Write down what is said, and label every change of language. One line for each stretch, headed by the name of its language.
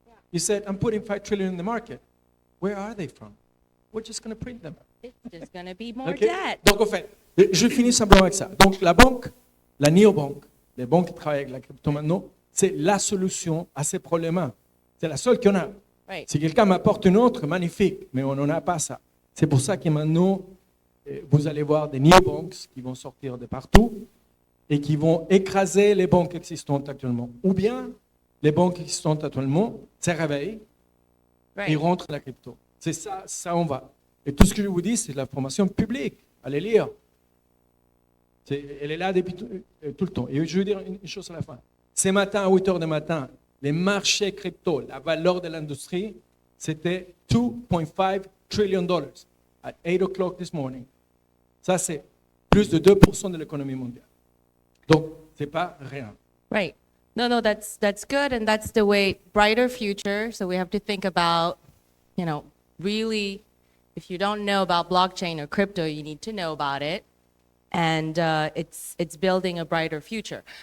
English: He said, I'm putting 5 trillion in the market. Where are they from? We're just going to print them. It's just going to be more Okay? debt.
French: Donc, en fait, je finis simplement avec ça. Donc, la banque, la néobanque, les banques qui travaillent avec la crypto maintenant, c'est la solution à ces problèmes. C'est la seule qu'on a.
English: Right.
French: Si quelqu'un m'apporte une autre, magnifique, mais on n'en a pas ça. C'est pour ça que maintenant, vous allez voir des neobanks qui vont sortir de partout et qui vont écraser les banques existantes actuellement. Ou bien, les banques existantes actuellement se réveillent et
English: Right.
French: rentrent dans la crypto. C'est ça, ça on va. Et tout ce que je vous dis, c'est de la formation publique. Allez lire. Elle est là depuis tout le temps. Et je veux dire une chose à la fin. Ce matin, à 8 heures du matin, les marchés crypto, la valeur de l'industrie, c'était
English: $2.5 trillion at 8 o'clock this morning.
French: Ça, c'est plus de 2% de l'économie mondiale. Donc, ce n'est pas rien.
English: Right. No, that's good, and that's the way brighter future. So we have to think about, really, if you don't know about blockchain or crypto, you need to know about it, and it's building a brighter future.